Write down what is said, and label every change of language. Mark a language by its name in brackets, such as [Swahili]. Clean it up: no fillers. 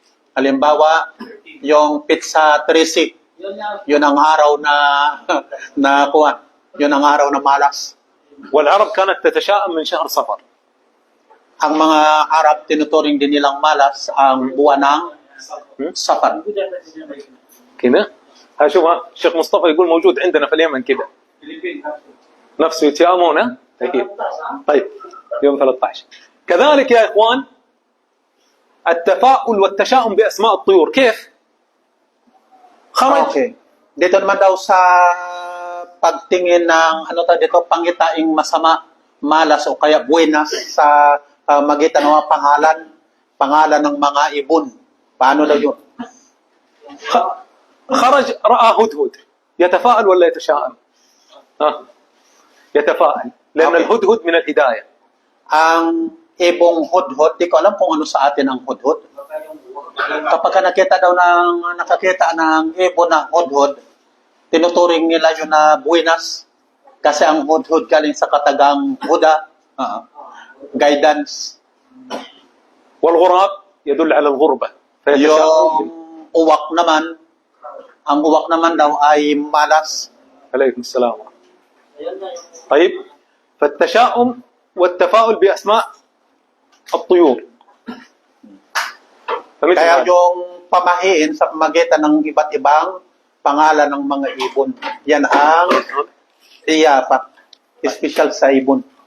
[Filipino] Halimbawa, yung pizza 3 yun ang araw na kuwan. Yun ang araw na malas. [Arabic] والعرب كانت تتشاءم من شهر صفر. [Filipino] Ang mga Arab tinuturing din nilang malas ang buwan ng Safar. [Arabic] كذا ها شوف الشيخ مصطفى يقول موجود عندنا في اليمن كذا نفسه يتشاءمون. طيب يوم 13 كذلك يا إخوان التفاؤل والتشاؤم بأسماء الطيور كيف خرج [Filipino] Dito naman daw sa pagtingin ng dito pangitaing masama, malas o kaya buenas sa magitan ng mga pangalan ng mga ibon. Paano daw yun? [Arabic] خرج رأى هدهد يتفاءل ولا يتشاءم؟ يتفاءل لأن الهدهد من الهداية. [Filipino] Ang ibong hudhud, di ko alam kung ano sa atin ang hudhud. Kapag nakakita ng ibon ng hudhud, tinuturing nila yun na buenas. Kasi ang hudhud galing sa katagang huda, guidance. [Arabic] والغراب يدل على الغربة. [Filipino] Yung uwak naman, ang uwak naman daw ay malas. [Arabic] عليكم السلام. طيب فالتشاؤم والتفاؤل بأسماء الطيور. [Filipino] Kaya yung pamahiin sa pamagitan ng iba't ibang pangalan ng mga ibon. Yan ang iyapat. Special sa ibon.